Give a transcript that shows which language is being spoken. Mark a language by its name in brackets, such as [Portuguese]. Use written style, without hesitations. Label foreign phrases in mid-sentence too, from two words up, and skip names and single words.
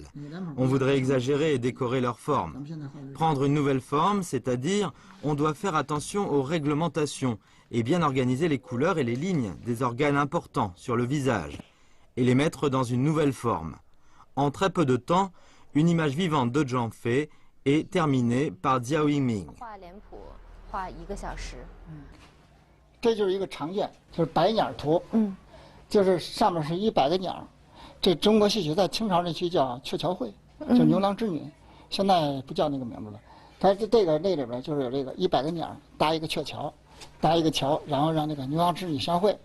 [French] On voudrait exagérer et décorer leur forme. Prendre une nouvelle forme, c'est-à-dire, on doit faire attention aux réglementations et bien organiser les couleurs et les lignes des organes importants sur le visage et les mettre dans une nouvelle forme. En très peu de temps, une image vivante de Zhang Fei est terminée par Jiao Yingming. [Chinese] 画1个小时。这就是一个常见，就是白鸟图。就是上面是100个鸟。这中国戏曲在清朝那期叫鹊桥会，就牛郎织女，现在不叫那个名字了。它这个那里边就是有这个100个鸟搭一个鹊桥，搭一个桥，然后让那个牛郎织女相会。